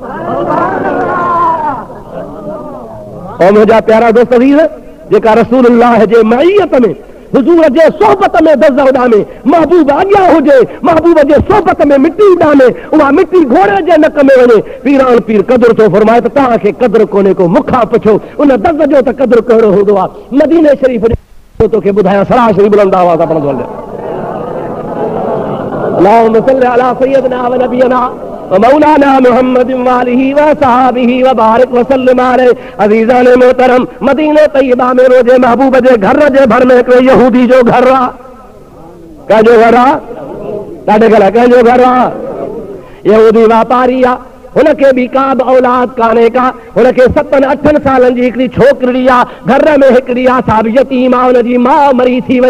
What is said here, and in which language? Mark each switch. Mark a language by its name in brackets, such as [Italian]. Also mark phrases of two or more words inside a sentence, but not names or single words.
[Sindhi] और मुंहिंजा प्यारा दोस्त अज़ीज़, जेका रसूलुल्लाह जे मईयत में हुजूर जे सोबत में दज़ उॾामे, महबूब अॻियां हुजे, महबूब जे सोबत में मिटी उॾामे, उहा मिटी घोड़े जे नक में वञे। पीरान पीर क़दुरु थो फरमाए त तव्हांखे क़दुरु कोन्हे को, मूंखां पुछो उन दज़ जो त क़दुरु कहिड़ो हूंदो आहे। मदीने शरीफ़ जो तोखे ॿुधायां, सरासरी बुलंद आवाज़ सां पढ़ंदो हले। [Arabic] اللهم صل على سيدنا ونبينا مولانا محمد وآله وصحابه وبارك وسلم عليه. [Sindhi] अज़ीज़ान मोहतरम, मदीने तैयबा में रोज़े महबूब जे घर जे भर में हिकिड़े यहूदी जो घर आहे। कंहिंजो घर आहे? ॾाढे गला कंहिंजो घर आहे? यहूदी वापारी आहे, हुनखे बि का बि औलाद कान्हे का, हुनखे 7-8 सालनि जी हिकिड़ी छोकिरी आहे, घर में हिकिड़ी आहे साहिब यतीम आहे, हुनजी माउ मरी थी वञे।